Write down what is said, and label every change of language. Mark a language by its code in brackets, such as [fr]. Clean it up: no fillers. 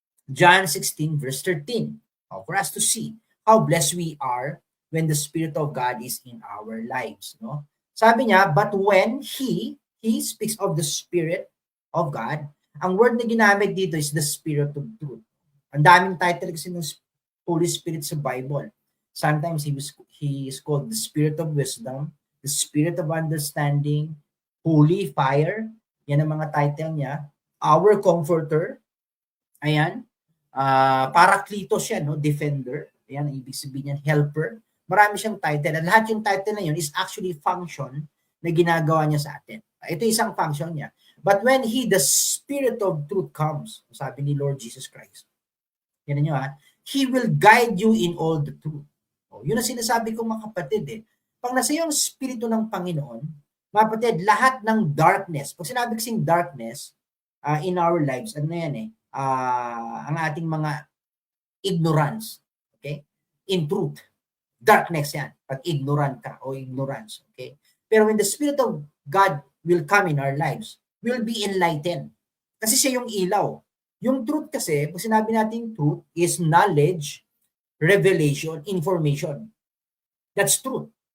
[en] John 16 verse 13. For us to see how blessed we are when the Spirit of God is in our lives. No? [tl] Sabi niya, [en] but when He speaks of the Spirit of God, ang word [tl] na ginamit dito [en] is the Spirit of truth. [tl] Ang daming title kasi ng Holy Spirit sa Bible. [en] Sometimes he is called the Spirit of Wisdom, the Spirit of Understanding, Holy Fire, [tl] yan ang mga title niya. [en] Our Comforter, ayan, Parakletos yan, no? [tl] Defender, ayan ang ibig sabihin yan, Helper. Marami siyang title, at lahat yung title na yun [en] is actually function [tl] na ginagawa niya sa atin. Ito isang function niya. [en] But when He, the Spirit of truth comes, [tl] sabi ni Lord Jesus Christ, yan nyo [en] He will guide you in all the truth. [tl] Yun ang sinasabi ko mga kapatid eh. Pag nasa yung Espiritu ng Panginoon, mga kapatid, lahat ng darkness, pag sinabi kasing darkness [en] in our lives, [tl] ano yan eh, ang ating mga ignorance, okay? [en] In truth, darkness yan, pag ignorant ka o ignorance, okay? Pero when the Spirit of God will come in our lives, we'll be enlightened. [tl] Kasi siya yung ilaw. [en] Yung truth kasi, [tl] pag sinabi natin [en] truth, is knowledge, revelation, information. That's truth.